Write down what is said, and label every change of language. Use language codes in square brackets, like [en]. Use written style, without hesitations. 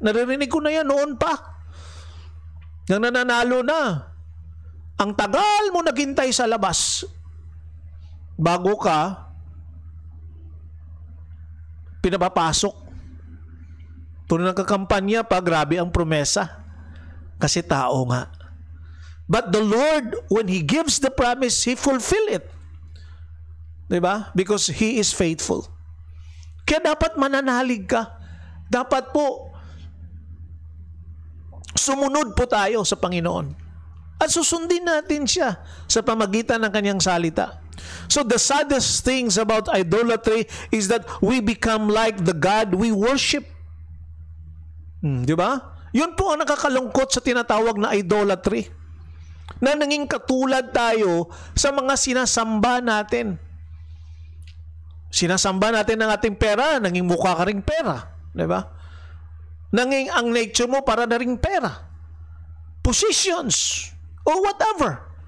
[tl] Naririnig ko na yan noon pa. Nang nananalo na. Ang tagal mo naghintay sa labas. Bago ka pinapapasok. Kung nagkakampanya pa, grabe ang promesa. Kasi tao nga. [en] But the Lord, when He gives the promise, He fulfill it. [tl] Diba? [en] Because He is faithful. [tl] Kaya dapat mananalig ka. Dapat po sumunod po tayo sa Panginoon. At susundin natin siya sa pamagitan ng kanyang salita. [en] So the saddest things about idolatry is that we become like the God we worship. [tl] Di ba? Yun po ang nakakalungkot sa tinatawag na idolatry. Na naging katulad tayo sa mga sinasamba natin. Sinasamba natin ang ating pera, naging mukha ka ring pera. Di ba? Naging ang nature mo para na ring pera. [en] Positions, or whatever.